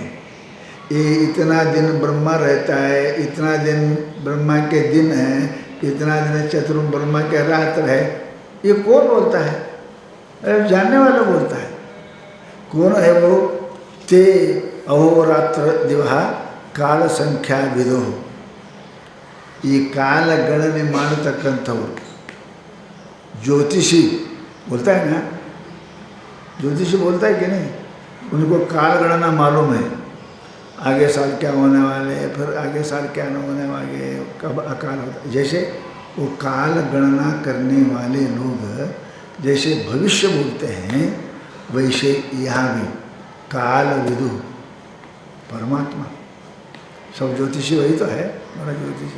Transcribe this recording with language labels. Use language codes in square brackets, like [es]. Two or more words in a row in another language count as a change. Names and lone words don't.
[hi] ये इतना दिन ब्रह्मा रहता है, इतना दिन ब्रह्मा के दिन है, इतना दिन चतुर्म ब्रह्मा के रात्र है, ये कौन बोलता है? अरे जानने वाला बोलता है। कौन है वो? [sa] ते अहोरात्र दिवहा काल संख्या विदो, [kn] ಈ ಕಾಲ ಗಣನೆ ಮಾಡತಕ್ಕಂಥವ್ರು [hi] ज्योतिषी बोलता है ना, ज्योतिषी बोलता है कि नहीं? उनको काल गणना मालूम है, आगे साल क्या होने वाले, फिर आगे साल क्या होने वाले, कब अकाल होता है। जैसे वो काल गणना करने वाले लोग जैसे भविष्य बोलते हैं, वैसे यहाँ भी काल विदु परमात्मा, सब ज्योतिषी वही तो है, बड़ा ज्योतिषी।